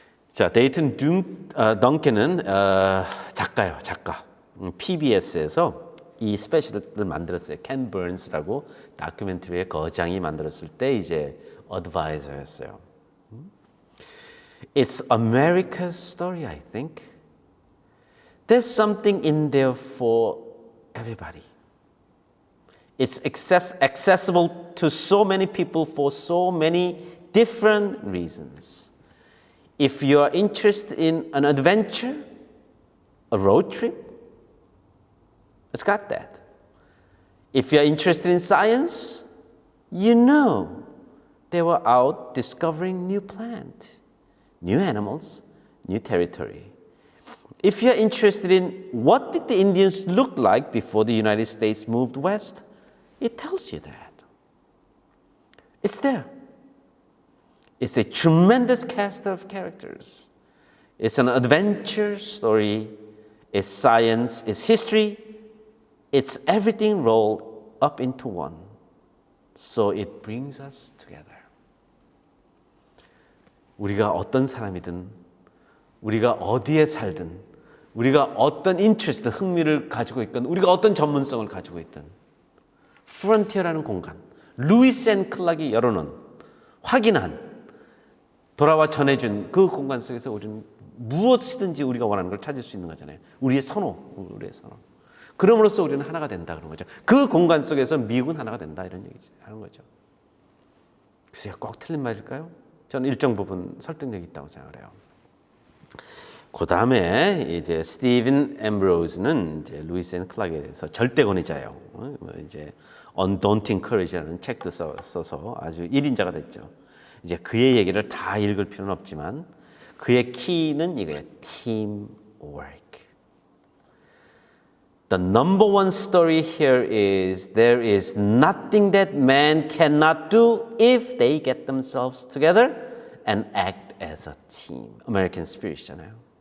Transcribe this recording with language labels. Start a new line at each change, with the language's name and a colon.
Korean: 자, 데이튼 덩컨은 작가예요. 작가. PBS에서 이 스페셜을 만들었어요. 켄 버언스라고 다큐멘터리의 거장이 만들었을 때 이제 어드바이저였어요.
English: It's America's story, I think. There's something in there for everybody. It's accessible to so many people for so many different reasons. If you are interested in an adventure, a road trip, it's got that. If you're interested in science, you know they were out discovering new plants, new animals, new territory. If you're interested in what did the Indians look like before the United States moved west, it tells you that. It's there. It's a tremendous cast of characters. It's an adventure story. It's science. It's history. It's everything rolled up into one. So it brings us together.
Korean: 우리가 어떤 사람이든, 우리가 어디에 살든, 우리가 어떤 인트레스트, 흥미를 가지고 있든, 우리가 어떤 전문성을 가지고 있든, 프론티어라는 공간, 루이스 앤 클락이 열어놓은, 확인한, 돌아와 전해준 그 공간 속에서 우리는 무엇이든지 우리가 원하는 걸 찾을 수 있는 거잖아요. 우리의 선호. 그럼으로써 우리는 하나가 된다 그런 거죠. 그 공간 속에서 미국은 하나가 된다 이런 얘기 하는 거죠. 글쎄요, 꼭 틀린 말일까요? 저는 일정 부분 설득력이 있다고 생각을 해요. 그 다음에 이제 스티븐 앰브로스는 이제 루이스 앤 클락에 대해서 절대 권위자예요. 이제 Undaunting Courage라는 책도 써서 아주 1인자가 됐죠. 이제 그의 얘기를 다 읽을 필요는 없지만 그의 키는 이거예요.
English: Teamwork. The number one story here is there is nothing that man cannot do if they get themselves together and act as a team.
Korean: American Spirit이잖아요.